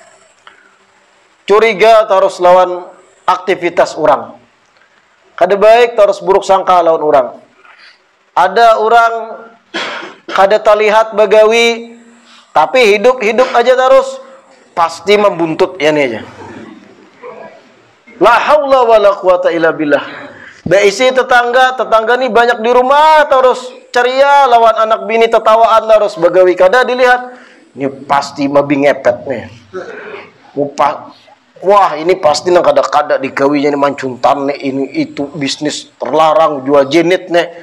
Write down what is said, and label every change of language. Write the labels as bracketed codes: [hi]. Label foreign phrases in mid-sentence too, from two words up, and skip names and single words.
[bjn] Curiga terus lawan aktivitas orang. Kada baik terus buruk sangka lawan orang. Ada orang kada terlihat bagawi tapi hidup aja terus pasti membuntut ya nih aja. [ar] لا حول ولا قوة إلا بالله. [bjn] Beisi tetangga nih banyak di rumah terus ceria lawan anak bini tetawaan terus bagawi kada dilihat. Ini pasti mabi ngepet nih. Wah, ini pasti nang kada-kada digawinya nih mancuntan nih ini itu bisnis terlarang jual jenit nih.